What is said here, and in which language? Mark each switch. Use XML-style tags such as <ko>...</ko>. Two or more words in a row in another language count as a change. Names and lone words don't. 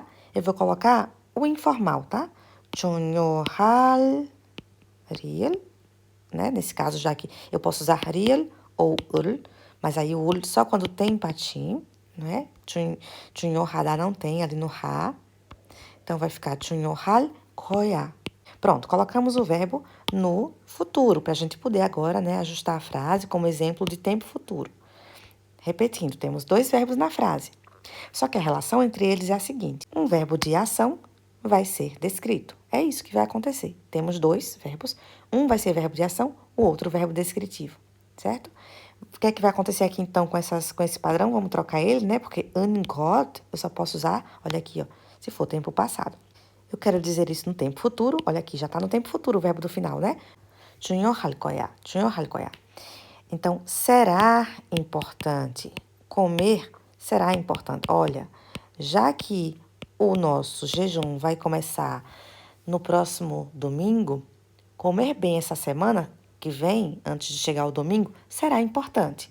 <pt>Eu vou colocar o informal, tá? 중요할 real, né? Nesse caso, já que eu posso usar real ou mas aí o só quando tem patim, né? 중요하다 não tem ali no 하. Então vai ficar</pt> <ko>중요할 거야.</ko> <pt>Pronto, colocamos o verbo no futuro, para a gente poder agora, né, ajustar a frase como exemplo de tempo futuro. Repetindo, temos dois verbos na frase. Só que a relação entre eles é a seguinte: um verbo de ação vai ser descrito. É isso que vai acontecer. Temos dois verbos, um vai ser verbo de ação, o outro verbo descritivo, certo? O que é que vai acontecer aqui então com esse padrão? Vamos trocar ele, né? Porque ungot eu só posso usar, olha aqui, ó, se for tempo passado. Eu quero dizer isso no tempo futuro. Olha aqui, já está no tempo futuro o verbo do final, né?</pt> <ko>중요할 거야, 중요할 거야.</ko> <pt>Então, será importante. Comer será importante. Olha, já que o nosso jejum vai começar no próximo domingo, comer bem essa semana que vem, antes de chegar o domingo, será importante.</pt>